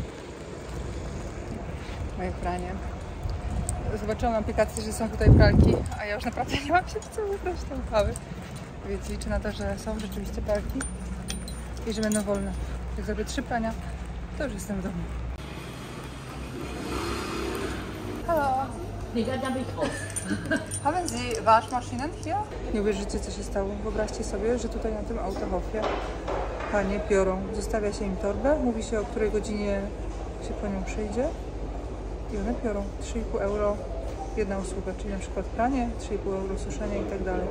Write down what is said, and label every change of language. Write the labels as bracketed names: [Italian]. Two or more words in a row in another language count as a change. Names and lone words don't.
[Polish] Moje pranie. Zobaczyłam na aplikacji, że są tutaj pralki, a ja już naprawdę nie mam się w co wybrać te upały. Więc liczę na to, że są rzeczywiście pralki i że będą wolne. Jak zrobię 3 prania, to już jestem w domu. [German] Hallo. Nee, da bin ich raus. Haben Sie Waschmaschinen hier? [Polish] Nie uwierzycie, co się stało. Wyobraźcie sobie, że tutaj na tym Autohofie panie piorą. Zostawia się im torbę, mówi się, o której godzinie się po nią przyjdzie i one piorą. 3,5 euro jedna usługa, czyli na przykład pranie, 3,5 euro suszenie i tak dalej.